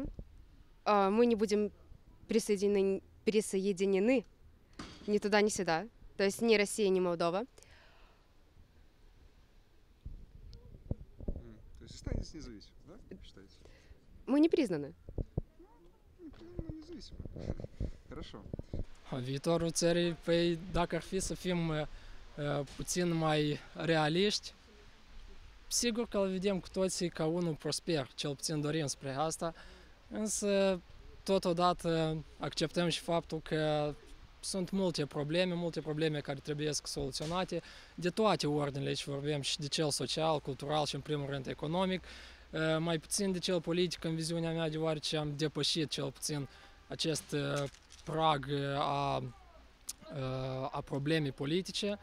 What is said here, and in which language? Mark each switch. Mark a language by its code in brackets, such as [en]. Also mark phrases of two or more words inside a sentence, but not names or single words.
[ru] Мы не будем присоединены ни туда, ни сюда. То есть ни Россия, ни Молдова. То есть останетесь независимым, да? Считаете? Мы не признаны. Независимым. Хорошо. [ro] Viitorul țării, păi dacă ar fi să fim puțin mai realiști, sigur că îl vedem cu toții ca unul prosper, cel puțin dorim spre asta, însă totodată acceptăm și faptul că sunt multe probleme care trebuie soluționate de toate ordinele, și vorbim și de cel social, cultural și în primul rând economic, mai puțin de cel politic în viziunea mea, deoarece am depășit cel puțin acest prag a problemei politice.